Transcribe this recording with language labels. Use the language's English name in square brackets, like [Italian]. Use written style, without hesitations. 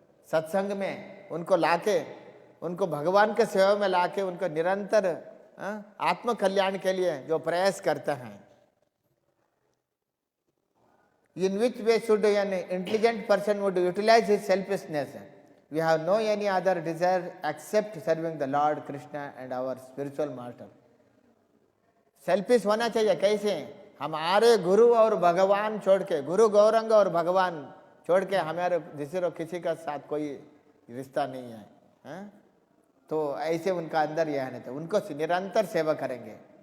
[Hindi] सत्संग में उनको लाके, उनको भगवान के सेवा में लाके उनको निरंतर आत्म कल्याण के लिए जो प्रयास करते हैं। [English] In which way should an intelligent person would utilize his selfishness? We have no any other desire except serving the Lord Krishna and our spiritual master. [Hindi] Selfish होना चाहिए। कैसे? हमारे गुरु और भगवान छोड़ के, गुरु गौरंग और भगवान छोड़ के हमारे दूसरे किसी का साथ कोई रिश्ता नहीं है, तो ऐसे उनका अंदर यह नहीं था, उनको निरंतर सेवा करेंगे।